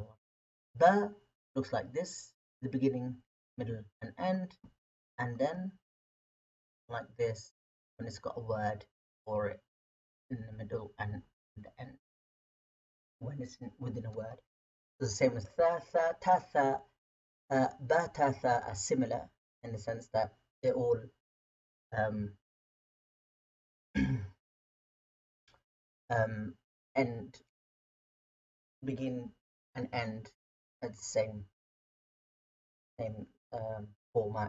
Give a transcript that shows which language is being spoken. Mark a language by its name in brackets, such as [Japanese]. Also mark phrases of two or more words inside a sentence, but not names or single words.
[English] Ba looks like this, the beginning, middle, and end, and then like this when it's got a word for it in the middle and the end when it's within a word. It's the same as tha, tha, ta, tha, ba, ta, tha are similar in the sense that they all end, begin and end at the same format.